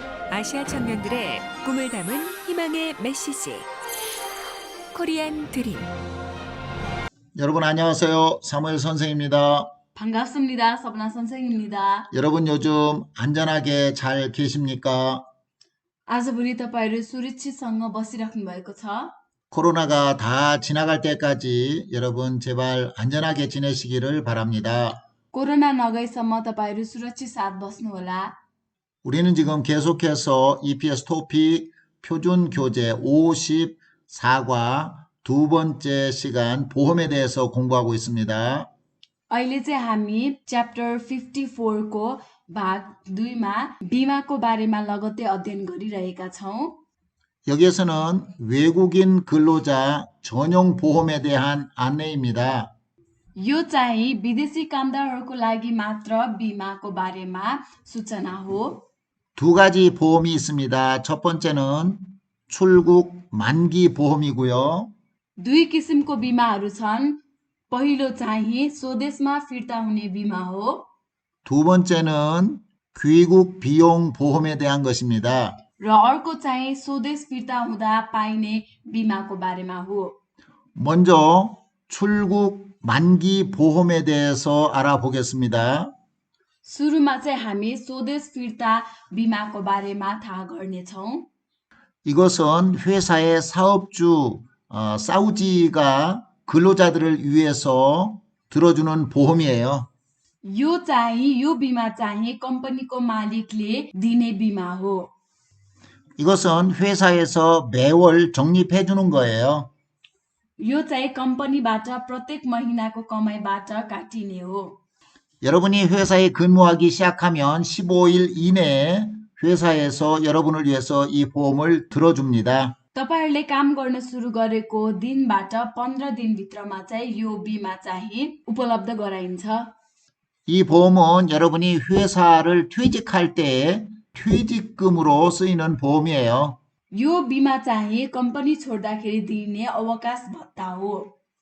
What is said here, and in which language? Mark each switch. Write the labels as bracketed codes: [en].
[ko] 아시아 청년들의 꿈을 담은 희망의 메시지 코리안 드림. 여러분 안녕하세요. 사무엘 선생입니다. 반갑습니다. 서브나 선생입니다. 여러분 요즘 안전하게 잘 계십니까? [ne] आजभोलि तपाईँहरू सुरक्षितसँग बसिराख्नु भएको छ? [ko] 코로나가 다 지나갈 때까지 여러분 제발 안전하게 지내시기를 바랍니다. [ne] कोरोना नगएसम्म तपाईँहरू सुरक्षित साथ बस्नुहोला. [ko] 우리는 지금 계속해서 EPS 토픽 표준 교재 54과 두 번째 시간 보험에 대해서 공부하고 있습니다. [ne] अहिले चाहिँ हामी च्याप्टर 54को भाग 2मा बिमाको बारेमा लगत्तै अध्ययन गरिरहेका छौँ. [ko] 여기에서는 외국인 근로자 전용 보험에 대한 안내입니다. [ne] यो चाहिँ विदेशी कामदारहरूको लागि मात्र बिमाको बारेमा सूचना हो. [ko] 두 가지 보험이 있습니다. 첫 번째는 출국 만기 보험이고요. [ne] दुई किसिमको बिमाहरू छन्. पहिलो चाहिँ स्वदेशमा फिर्ता हुने बिमा हो [ko] 두 번째는 귀국 비용 보험에 대한 것입니다. [ne] र अर्को चाहिँ स्वदेश फिर्ता हुँदा पाइने बिमाको बारेमा हो. [ko] 먼저 출국 만기 보험에 대해서 알아보겠습니다. [ne] सुरुमा चाहिँ हामी स्वदेश फिर्ता बिमाको बारेमा थाहा गर्नेछौँ. [ko] 이것은 회사의 사업주 사우지가 근로자들을 위해서 들어주는 보험이에요. [ne] यो बिमा चाहिँ कम्पनीको मालिकले दिने बिमा हो. [ko] 이것은 회사에서 매월 적립해 주는 거예요. [ne] यो चाहिँ कम्पनीबाट प्रत्येक महिनाको कमाइबाट काटिने हो. [ko] 여러분이 회사에 근무하기 시작하면 15일 이내에 회사에서 여러분을 위해서 이 보험을 들어줍니다. [ne] तपाईहरुले काम गर्न सुरु गरेको दिनबाट 15 दिनभित्रमा चाहिँ यो बिमा चाहिँ उपलब्ध गराइन्छ. [ko] 이 보험은 여러분이 회사를 퇴직할 때 퇴직금으로 쓰이는 보험이에요. [ne] यो बिमा चाहिँ कम्पनी छोड्दाखेरि दिने अवकाश भत्ता हो.